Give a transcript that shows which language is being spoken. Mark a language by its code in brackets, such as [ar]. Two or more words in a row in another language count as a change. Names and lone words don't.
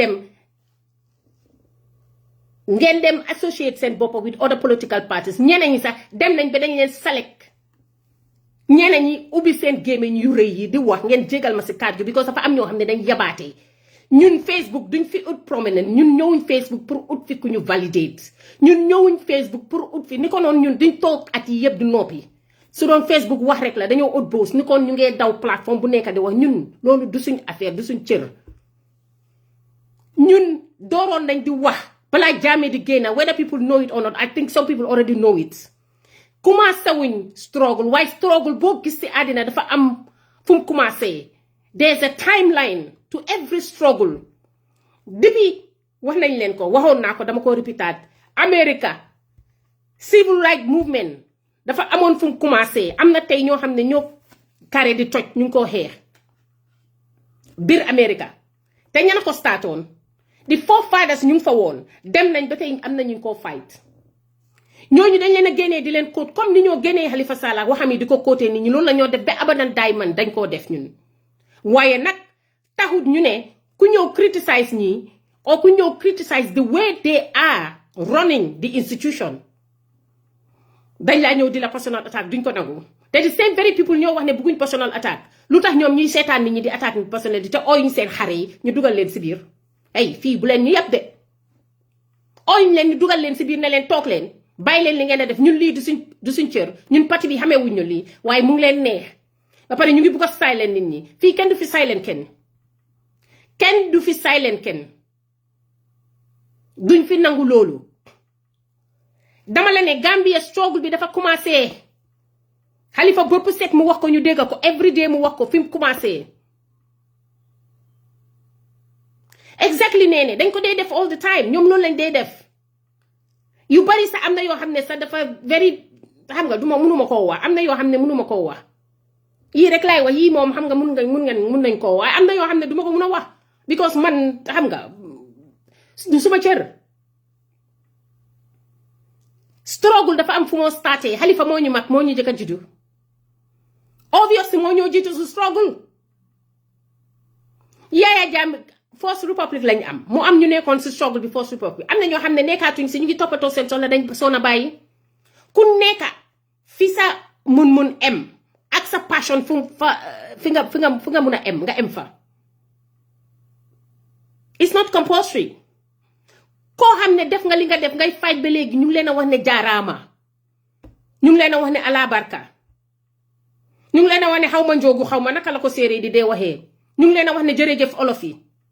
[wo] ngeen dem associate seen bopp [en] with other political parties [wo] ñeneen ñi sax dem nañ ba dañ leen select ñeneen ñi ubbi seen gémmiñ yu rëy yi di wax ngeen jégal ma si kàddu gi because dafa am ñoo xam ne dañ yabaatee ñun Facebook duñ fi ut prominent ñun ñëwuñ Facebook pour ut fi ku ñu validate ñun ñëwuñ Facebook pour ut fi ni ko noonu ñun duñ toog at yi yëpp du noppi su doon Facebook wax rek la dañoo ut boos ni kon ñu ngee daw plateforme bu nekk di wax ñun loolu du suñ affaire du suñ cër ñun dooroon nañ di wax balaa Jammeh di génn [en] whether people know it or not I think some people already know it [wo] commencé wuñ struggle waaye struggle boo gis ci àddina dafa am fu mu commencé [en] there's a timeline to every struggle [wo] depuis wax nañ leen ko waxoon naa ko dama ko répétaat [en] America civil rights movement [wo] dafa amoon fu mu commencé am na tey ñoo xam ne ñoo carré di toj ñu ngi koo xeex biir America te ña ko startoon di forefathers ñu ngi fa woon dem nañ ba tey am na ñu koo fight ñooñu dañ leen a génnee di leen kóot comme ni ñoo génnee Halifa Sallah waxam yi di ko kóotee nit ñi loolu la ñoo def ba abadan daay man dañ koo def ñun waaye nag taxut ñu ne ku ñëw criticize ñii or ku ñëw [en] criticize the way they are running the institution [wo] dañ laa ñëw di la [en] personal attack [wo] duñ ko nangu te the [en] same very people [wo] ñoo wax ne bëgguñ [en] personal attack [wo] lu tax ñoom ñuy seetaan nit ñi di attack ni personal di te ooyuñ seen xare yi ñu dugal leen si biir ay fii bu leen ñu yàpp de ooyuñ leen ñu dugal leen si biir ne leen toog leen bàyyi leen li ngeen a def ñun lii du suñ cër ñun parti bi xamee wuñ ñu lii waaye mu ngi leen neex ba pare ñu ngi bugg a silent nit ñi fii kenn du fi silent kenn du fi silent kenn duñ fi nangu loolu dama la ne Gambia struggle bi dafa commencé Halifa bopp set mu wax ko ñu dégg ko [en] every day [wo] mu wax ko fi mu commencé exactly nee ne dañ ko dee def [en] all the time [wo] ñoom loolu lañ dee def yu bari sax am na yoo xam ne sax dafa very xam nga mënuma koo wax am na yoo xam ne mënuma koo wax yii rek laay wax yii moom xam nga mun nañ koo wax am na yoo xam ne duma ko mun a wax because man xam nga du suma cër struggle dafa am fu moo starté Halifa moo ñu mag moo ñu jëkk a juddu obviously moo ñoo jiitu su struggle Yaya Jammeh First Republic lañ am mu am ñu nekkoon si struggle bi First Republic am na ñoo xam ne nekkaatuñ si ñu ngi toppatoo seen soxla dañ soona bàyyi ku nekka fi sa mun em ak sa passion fi nga mun a em nga em fa [en] it's not compulsory [wo] koo xam ne def nga li nga def ngay fight ba léegi ñu ngi leen a wax ne jaaraama ñu ngi leen a wax ne alabarka ñu ngi leen a wax ne xaw ma njoogu xaw ma naka la ko séeréer di dee waxee ñu ngi leen a wax ne jërëjëf olof yi